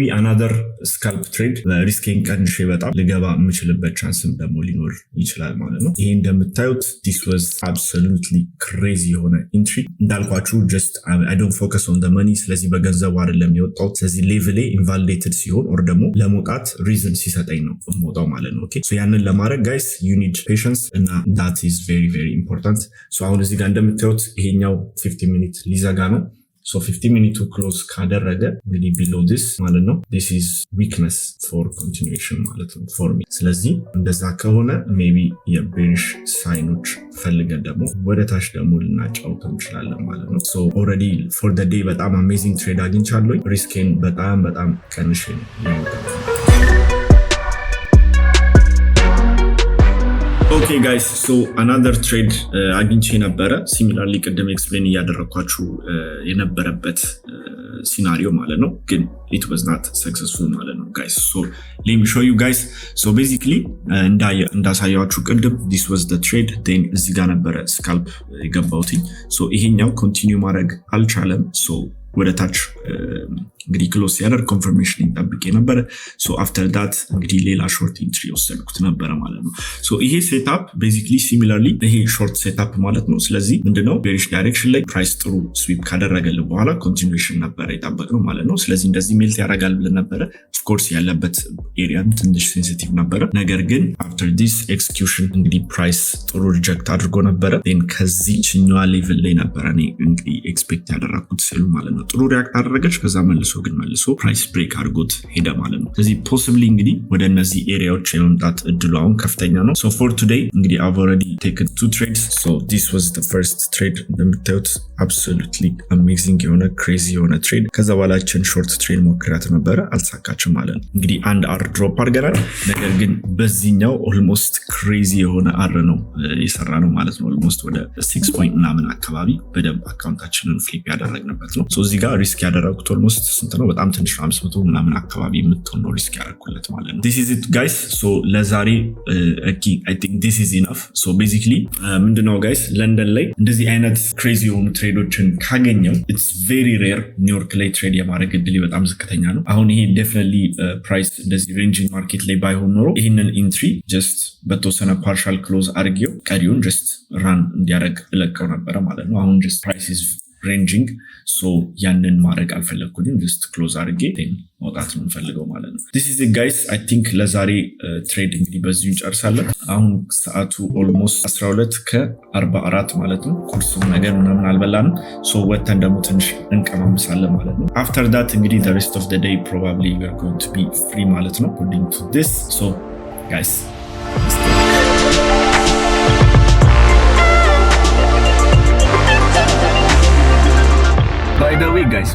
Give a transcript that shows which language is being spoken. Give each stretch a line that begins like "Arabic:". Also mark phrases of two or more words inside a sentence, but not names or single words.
English: another scalp trade
Amharic: ሪስኬን ቀንሼ በጣም ልገባ የምችልበት ቻንስም ደግሞ ሊኖር ይችላል ማለት ነው። ይሄ እንደምታዩት
English: this was absolutely crazy
Amharic: የሆነ ኢንትሪ እንዳልኳችሁ
English: just I don't focus on the
Amharic: መኒ። ስለዚህ በገንዘቡ አይደለም የወጣሁት። ስለዚህ ሌቭሌ ኢንቫሊዴትድ ሲሆን ኦር ደግሞ ለመውጣት ሪዝን ሲሰጠኝ ነው የምወጣው ማለት ነው።
English: okay so
Amharic: ያንን ለማድረግ
English: guys you need patience
Amharic: እና
English: that is very very important።
Amharic: ሶ አሁን እዚህ ጋር እንደምታዩት ይሄኛው 50 ሚኒት ሊዘጋ ነው። ሶ 50 ሚኒቱ ክሎዝ ካደረገ እንግዲህ
English: below this
Amharic: ማለት ነው
English: this is weakness for continuation
Amharic: ማለት ነው
English: for me።
Amharic: ስለዚህ እንደዛ ከሆነ ሜቢ የቤሪሽ ሳይኖች ፈልገን ደግሞ ወደ ታች ደግሞ ልናጫውተው እንችላለን ማለት ነው።
English: so already for the day
Amharic: በጣም
English: amazing trade
Amharic: አግኝቻለሁ። ሪስኬን በጣም ቀንሼ ነው ያወጣው።
English: okay guys so another trade
Amharic: አግኝቼ ነበረ። ሲሚላርሊ ቅድም ኤክስፕሌን እያደረኳችሁ የነበረበት ሲናሪዮ ማለት ነው ግን
English: it was not successful
Amharic: ማለት ነው
English: guys so let me show you guys so basically
Amharic: እንዳሳያችሁ ቅድም
English: this was the trade then
Amharic: እዚህ ጋር ነበረ ስካልፕ የገባሁት so ይሄኛው ኮንቲኒው ማድረግ አልቻለም so ወደ ታች እንግዲህ ክሎዝ ያደርግ ኮንፈርሜሽን ይጠብቅ ነበር
English: so after
Amharic: that እንግዲህ ሌላ
English: short entry
Amharic: ወሰድኩት ነበር ማለት ነው so ይሄ ሴትአፕ basically similarly ይሄ
English: short setup
Amharic: ማለት ነው ስለዚህ ምንድነው
English: bearish direction
Amharic: ላይ ፕራይስ ጥሩ ስዊፕ ካደረገልን በኋላ ኮንቲኒዩዌሽን ነበር የጠበቅነው ማለት ነው ስለዚህ እንደዚህ ሜልት ያደርጋል ብለን ነበር
English: of course
Amharic: ያለበት ኤሪያም ትንሽ ሴንሲቲቭ ነበር ነገር ግን
English: after this execution
Amharic: እንግዲህ ፕራይስ ጥሩ ሪጀክት አድርጎ ነበር then ከዚህ ችኛዋ ሌቭል ላይ ነበር እኔ እንግዲህ ኤክስፔክት ያደረኩት ስሉ ማለት ነው ጥሩ ሪአክት አደረገች ከዛ መልሶ ፕራይስ ብሬክ አድርጎት ሄደ ማለት ነው ስለዚህ ፖሲብሊ እንግዲህ ወደ እነዚህ ኤሪያዎች የመምጣት እድሉ አሁን ከፍተኛ ነው
English: so for today
Amharic: እንግዲህ
English: I've already taken 2 trades so this was the first trade
Amharic: እንደምታዩት
English: absolutely amazing
Amharic: የሆነ crazy የሆነ trade ከዛ በኋላችን
English: short trade
Amharic: ሞክራት ነበር አልሳካችም ማለት ነው እንግዲህ አንድ
English: R drop
Amharic: አድርገናል ነገር ግን በዚህኛው almost crazy የሆነ አር ነው የሰራ ነው ማለት ነው almost ወደ 6 point ምናምን አካባቢ በደንብ አካውንታችንን ፍሊፕ ያደረግንበት ነው so እዚህ ጋር ሪስክ ያደረኩት almost ስንት ነው በጣም ትንሽ 500 ምናምን አካባቢ የምትሆን ነው ሪስክ ያደረኩለት ማለት ነው
English: this is it guys so
Amharic: ለዛሬ
English: I think this is enough so basically
Amharic: ምንድነው guys ለንደን ላይ እንደዚህ አይነት crazy የሆኑ ትሬዶችን ካገኘው
English: it's very rare
Amharic: ኒውዮርክ ላይ ትሬድ የማድረግ እድል በጣም ዝቅተኛ ነው አሁን ይሄ
English: definitely price
Amharic: እንደዚህ ሬንጂንግ ማርኬት ላይ ባይሆን ኖሮ ይሄንን ኢንትሪ just በተወሰነ
English: partial close
Amharic: አድርጌው ቀሪውን just ራን እንዲያደርግ እለቀው ነበር ማለት ነው አሁን
English: just price is ranging so
Amharic: ያንን ማድረግ አልፈለኩኝም
English: just close
Amharic: አድርጌ መውጣት ነው የምፈልገው ማለት ነው
English: this is it guys I think
Amharic: ለዛሬ ትሬድ እንግዲህ በዚሁ እንጨርሳለን አሁን ሰዓቱ almost 12:44 ማለት ነው ቁርስም ነገር ምናምን አልበላንም so ወተን ደግሞ ትንሽ እንቀማምሳለን ማለት ነው
English: after that
Amharic: እንግዲህ
English: the rest of the day probably we are going to be free
Amharic: ማለት ነው
English: according to this so guys by the way guys